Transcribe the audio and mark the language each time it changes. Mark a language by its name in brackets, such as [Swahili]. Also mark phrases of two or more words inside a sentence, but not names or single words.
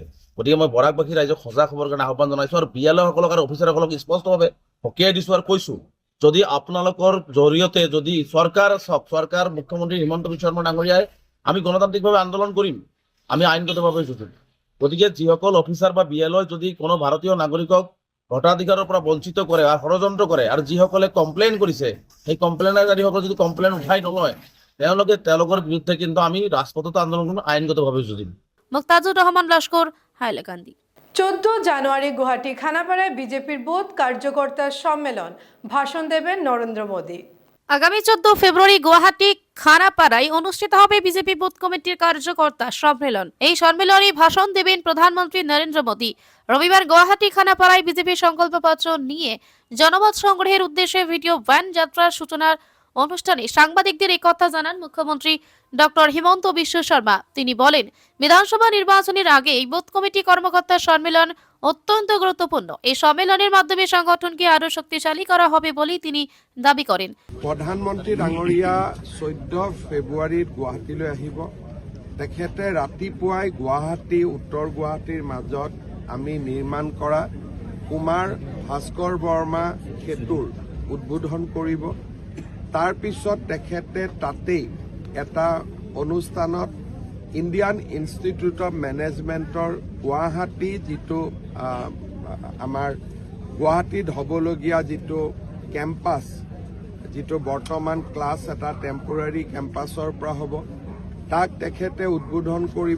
[Assamese] গতিকে মই বৰাকবাসী ৰাইজক সজাগ হ'বৰ কাৰণে আহ্বান জনাইছোঁ আৰু বিয়ালসকলক আৰু অফিচাৰসকলক স্পষ্টভাৱে সকীয়াই দিছোঁ আৰু কৈছোঁ, যদি আপোনালোকৰ জৰিয়তে যদি চৰকাৰ মুখ্যমন্ত্ৰী হিমন্ত বিশ্ব শৰ্মা ডাঙৰীয়াই আমি গণতান্ত্ৰিকভাৱে আন্দোলন কৰিম, আমি আইনগতভাৱে যুঁজিম। গতিকে যিসকল অফিচাৰ বা বিএলঅ যদি কোনো ভাৰতীয় নাগৰিকক ভোটাধিকাৰৰ পৰা বঞ্চিত কৰে আৰু ষড়যন্ত্ৰ কৰে আৰু যিসকলে কমপ্লেইন কৰিছে সেই কমপ্লেইনকাৰীসকলে যদি কমপ্লেইন উঠাই নলয়, তেওঁলোকৰ বিৰুদ্ধে কিন্তু আমি ৰাজপথত আন্দোলন কৰিম, আইনগতভাৱে যুঁজিম। মুক্তাজুর রহমান লস্কর, হাইলাকান্দি। [Bangla] 14 জানুয়ারি গুয়াহাটি খানাপাড়ায় বিজেপির বুথ কার্যকর্তার সম্মেলন, ভাষণ দেবেন নরেন্দ্র মোদী। আগামী 14 ফেব্রুয়ারি গুয়াহাটি খানাপাড়ায় অনুষ্ঠিত হবে বিজেপি বুথ কমিটির কার্যকর্তা সম্মেলন। এই সম্মেলনে ভাষণ দেবেন প্রধানমন্ত্রী নরেন্দ্র মোদী। রবিবার গুয়াহাটি খানাপাড়ায় বিজেপি সংকল্পপত্র নিয়ে জনমত সংগ্রহের উদ্দেশ্যে ভিডিও ভ্যান যাত্রার সূচনার অনুষ্ঠানে সাংবাদিকদের এই কথা জানান মুখ্যমন্ত্রী ডক্টর হিমন্ত বিশ্ব শর্মা। তিনি বলেন, বিধানসভা নির্বাচনের আগে এই বুথ কমিটি কর্মকর্তার সম্মেলন অত্যন্ত গুরুত্বপূর্ণ। এই সম্মেলনের মাধ্যমে সংগঠনকে আরো শক্তিশালী করা হবে বলে তিনি দাবি করেন। [Assamese] প্ৰধানমন্ত্ৰী ডাঙৰীয়া 14 ফেব্ৰুৱাৰীত গুৱাহাটীলৈ আহিব। তেখেতে ৰাতিপুৱাই গুৱাহাটী উত্তৰ গুৱাহাটীৰ মাজত আমি নিৰ্মাণ কৰা কুমাৰ ভাস্কৰ বৰ্মা সেতুৰ উদ্বোধন কৰিব। তাৰ পিছত তেখেতে তাতেই এটা অনুষ্ঠানত ইণ্ডিয়ান ইনষ্টিটিউট অফ মেনেজমেণ্টৰ গুৱাহাটী যিটো আমাৰ গুৱাহাটীত হ'বলগীয়া যিটো কেম্পাছ, যিটো বৰ্তমান ক্লাছ এটা টেম্পৰাৰী কেম্পাছৰ পৰা হ'ব, তাক তেখেতে উদ্বোধন কৰিব।